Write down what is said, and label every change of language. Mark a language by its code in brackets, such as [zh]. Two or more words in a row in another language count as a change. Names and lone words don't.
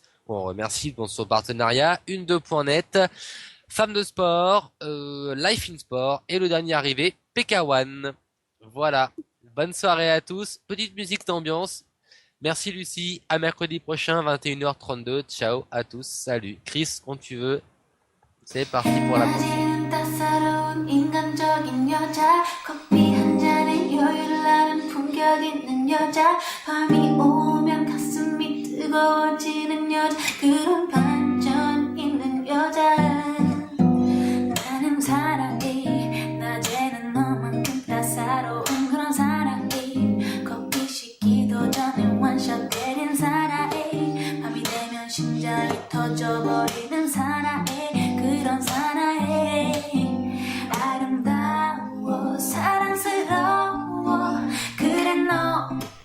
[fr] On remercie pour son partenariat. Une2.net, Femmes de Sport, Life in Sport et le dernier arrivé, PK1. Voilà. Bonne soirée à tous. Petite musique d'ambiance. Merci Lucie. À mercredi prochain, 21h32. Ciao à tous. Salut. Chris, quand tu veux. C'est parti pour la prochaine. [ko] 낮에는 따사로운 인간적인 여자 커피 한 잔에 여유를 아는 품격 있는 여자 밤이 오면 가슴이 뜨거워지는 여자 그런 반전 있는 여자 나는 사랑해 낮에는 너만큼 따사로운 그런 사랑해 커피 식기도 전에 원샷 때린 사랑해 밤이 되면 심장이 터져버리는 사랑해 그런 사나해 아름다워 사랑스러워 그래 너